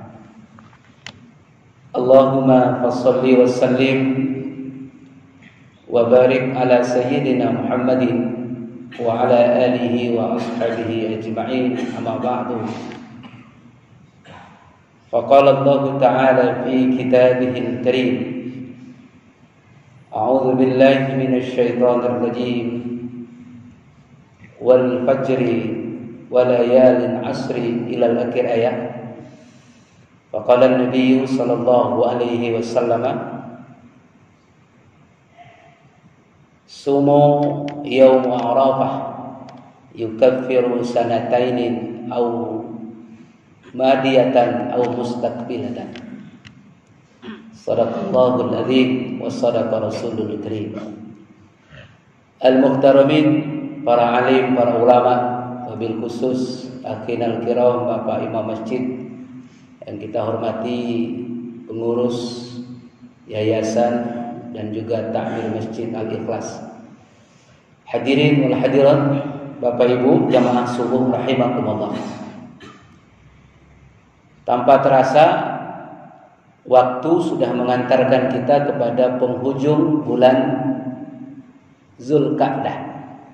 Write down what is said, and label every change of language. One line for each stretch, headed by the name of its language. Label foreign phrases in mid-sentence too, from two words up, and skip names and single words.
Arabic: اللهم فصل وسلم وبارك على سيدنا محمد وعلى آله وأصحابه أجمعين، أما بعد. فقال الله تعالى في كتابه الكريم، أعوذ بالله من الشيطان الرجيم, والفجر وليال عشر إلى آخر آية. فقال النبي صلى الله عليه وسلم، صوم يوم عرفة يكفر سنتين أو ماضية أو مستقبلة. صدق الله العظيم وصدق رسول الكريم.
Indonesian: Al-muhtaramin, para alim, para ulama,
Arabic: وبالخصوص أخينا الكرام,
Indonesian: Bapak Imam Masjid yang kita hormati, pengurus yayasan dan juga takmir Masjid Al-Ikhlas,
Arabic: حاضرين والحاضرات,
Indonesian: Bapak Ibu jamaah subuh rahimakumullah. Tanpa terasa waktu sudah mengantarkan kita kepada penghujung bulan Zulqa'dah.